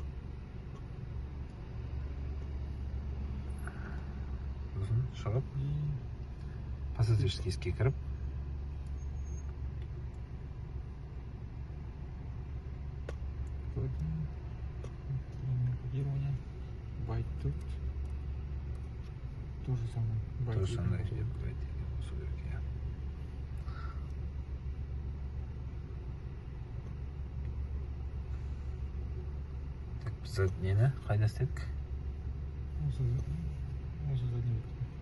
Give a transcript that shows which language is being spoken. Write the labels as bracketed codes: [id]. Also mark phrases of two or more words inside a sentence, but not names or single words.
[kk] Сосын шығып. Пассажирский есікке кіріп. Кодирование. Байт 4. [ru] То же самое. То же самое. [kk] Байт 2 болса керек, иә. Так, біз нені қайда істедік? Осы задний бет.